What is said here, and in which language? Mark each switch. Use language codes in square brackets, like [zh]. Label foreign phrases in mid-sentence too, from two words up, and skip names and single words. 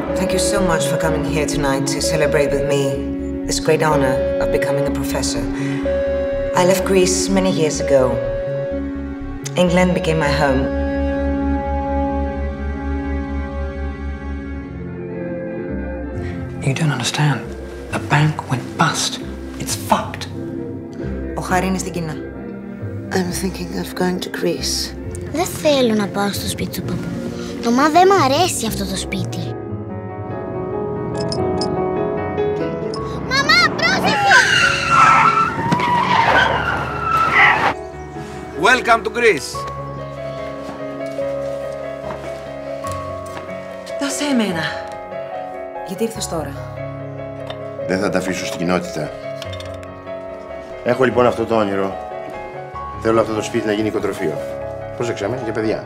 [en] Thank you so much for coming here tonight to celebrate with me this great honor of becoming a professor. I left Greece many years ago. England became my home. You don't understand. The bank went bust. It's fucked. [el] Ο Χάρη είναι στην Κίνα. [en] I'm thinking of going to Greece. [el] Δεν θέλω να πάω στο σπίτι του παππού. Το μα δεν μ' αρέσει αυτό το σπίτι. Μαμά, πρόσεχε! [en] Welcome to Greece. [el] Δώσε εμένα. Γιατί ήρθες τώρα? Δεν θα τα αφήσω στην κοινότητα. Έχω λοιπόν αυτό το όνειρο. Θέλω αυτό το σπίτι να γίνει οικοτροφείο. Πρόσεξε με, για παιδιά.